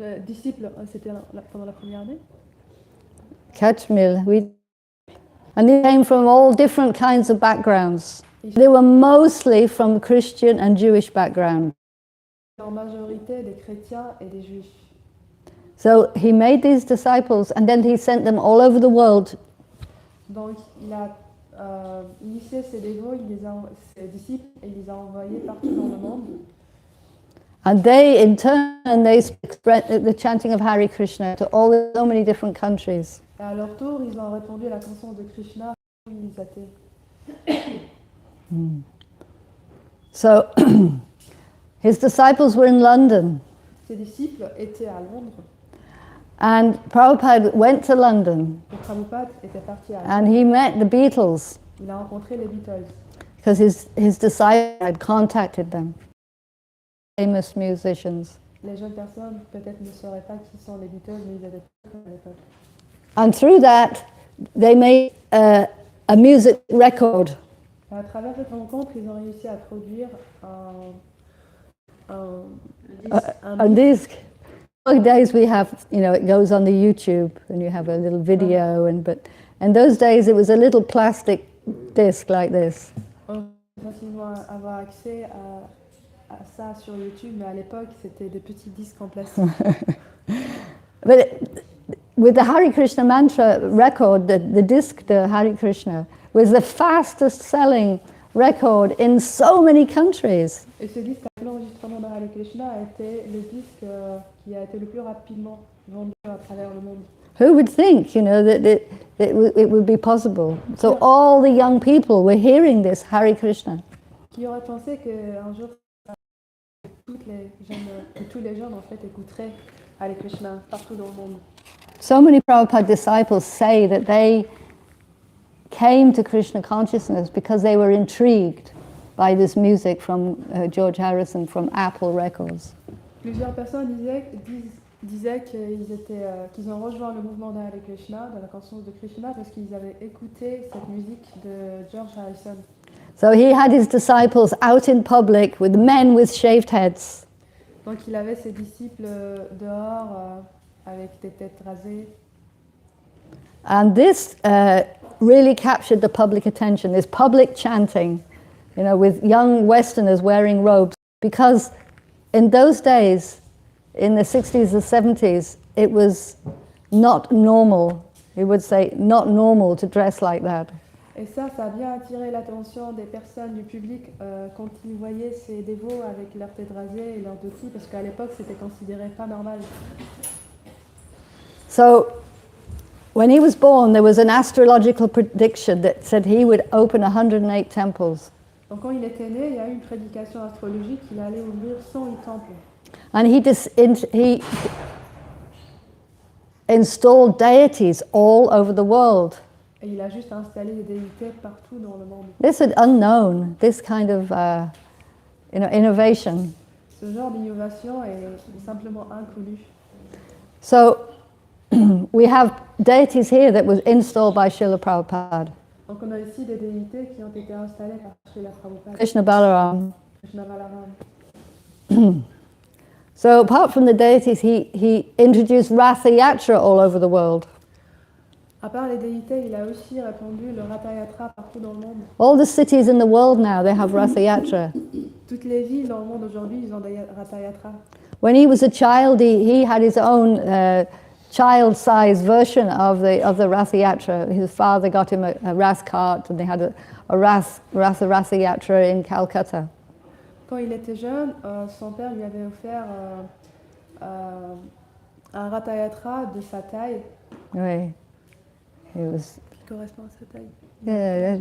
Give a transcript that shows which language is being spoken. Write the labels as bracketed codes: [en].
[fr] disciples, c'était pendant la première année. 4,000, oui. [en] And they came from all different kinds of backgrounds. They were mostly from Christian and Jewish background. [fr] En majorité des chrétiens et des juifs. [en] So he made these disciples and then he sent them all over the world. [fr] Donc il a initié ses dévots, ses disciples, et il les a envoyés partout dans le monde. [en] And they, in turn, they spread the chanting of Hare Krishna to so many different countries. [fr] Et à leur tour, ils ont répandu la chanson de Krishna où ils étaient. [en] So, his disciples were in London. [fr] Ses disciples étaient à Londres. [en] And Prabhupada went to London. [fr] Et Prabhupada était parti à Londres. [en] And he met the Beatles. [fr] Il a rencontré les Beatles. [en] Because his disciples had contacted them. Famous musicians. [fr] Les jeunes personnes peut-être ne sauraient pas qui sont les Beatles, mais ils étaient très connus à l'époque. [en] And through that, they made a music record. [fr] Et à travers cette rencontre, ils ont réussi à produire [en] On these days we have, it goes on the YouTube and you have a little video, but in those days it was a little plastic disc like this. [fr] On peut facilement avoir accès à ça sur YouTube, mais à l'époque, c'était des petits disques en plastique. [en] But with the Hare Krishna mantra record, the disc, the Hare Krishna, was the fastest selling record in so many countries. [fr] Et ce disque, l'enregistrement de Hare Krishna, a été le disque qui a été le plus rapidement vendu à travers le monde. [en] Who would think, that it would be possible? So all the young people were hearing this Hare Krishna. [fr] Qui aurait pensé qu'un jour, tous les jeunes en fait écouteraient Hare Krishna partout dans le monde. [en] So many Prabhupada disciples say that they came to Krishna consciousness because they were intrigued by this music from George Harrison from Apple Records. [fr] Plusieurs personnes disaient qu'ils ont rejoint le mouvement de Hare Krishna, de la conscience de Krishna, parce qu'ils avaient écouté cette musique de George Harrison. [en] So he had his disciples out in public with men with shaved heads. [fr] Donc il avait ses disciples dehors avec des têtes rasées. [en] And this really captured the public attention, this public chanting, with young Westerners wearing robes. Because in those days, in the 60s and 70s, it was not normal, we would say, not normal to dress like that. [fr] Et ça a bien attiré l'attention des personnes du public quand ils voyaient ces dévots avec leurs têtes rasées et leurs dhotis, parce qu'à l'époque, c'était considéré pas normal. [en] So, when he was born, there was an astrological prediction that said he would open 108 temples. [fr] Donc quand il était né, il y a eu une prédication astrologique qu'il allait ouvrir 108 temples. [en] And he installed deities all over the world. [fr] Et il a juste installé des déités partout dans le monde. [en] This is unknown, this kind of innovation. [fr] Ce genre d'innovation est simplement inconnu. [en] So we have deities here that was installed by Srila Prabhupada. [fr] Donc on a ici des déités qui ont été installées par Srila Prabhupada. [en] Krishna Balaram. [fr] Krishna Balaram. [en] So apart from the deities, he introduced Ratha Yatra all over the world. [fr] À part les déités, il a aussi répandu le Ratha Yatra partout dans le monde. [en] All the cities in the world now, they have Ratha Yatra. [fr] Toutes les villes dans le monde aujourd'hui, ils ont des Ratha Yatra. [en] When he was a child, he had his own child-sized version of the Ratha Yatra. His father got him a Rath cart, and they had a Ratha Yatra in Calcutta. [fr] Quand il était jeune, son père lui avait offert un Ratha Yatra de sa taille. Oui. [en] It was, [fr] Qui correspond à sa taille.